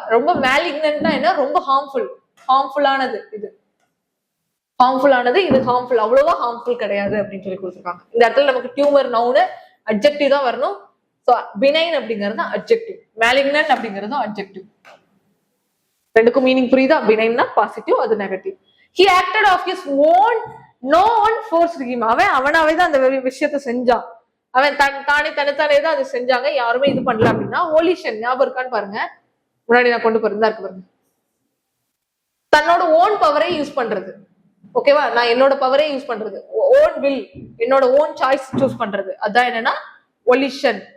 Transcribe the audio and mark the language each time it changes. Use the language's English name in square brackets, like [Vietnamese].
[Tamil] ரொம்ப மேலிக்னன்ட்னா என்ன? ரொம்ப ஹார்ம்ஃபுல்லானது. இது ஹார்ம்ஃபுல், அவ்வளவா ஹார்ம்ஃபுல் கிடையாது அப்படின்னு சொல்லி கொடுத்துருக்காங்க. இந்த இடத்துல நமக்கு டியூமர் நவுனு அட்ஜெக்டிவ் தான் வரணும். ஸோ பினைன் அப்படிங்கிறது அட்ஜெக்டிவ், மேலிக்னன்ட் அப்படிங்கிறதும் அட்ஜெக்டிவ். ரெண்டுக்கும் மீனிங் புரியுதா? பினைன்னா பாசிட்டிவ், அது negative. [English] He acted of his own, no one forced him. [Tamil] அவனாவே தான் அந்த விஷயத்த செஞ்சான். அவன் தனித்தானே தான் அதை செஞ்சாங்க, யாருமே இது பண்ணல அப்படின்னா ஓலிஷன். ஞாபகம் இருக்கான்னு பாருங்க, முன்னாடி நான் கொண்டு போறதா இருக்கு பாருங்க. தன்னோட ஓன் பவரை யூஸ் பண்றது. ஓகேவா? நான் என்னோட பவரே யூஸ் பண்றது, ஓன் வில், என்னோட ஓன் சாய்ஸ் சூஸ் பண்றது, அதான் என்னன்னா ஒலிஷன்.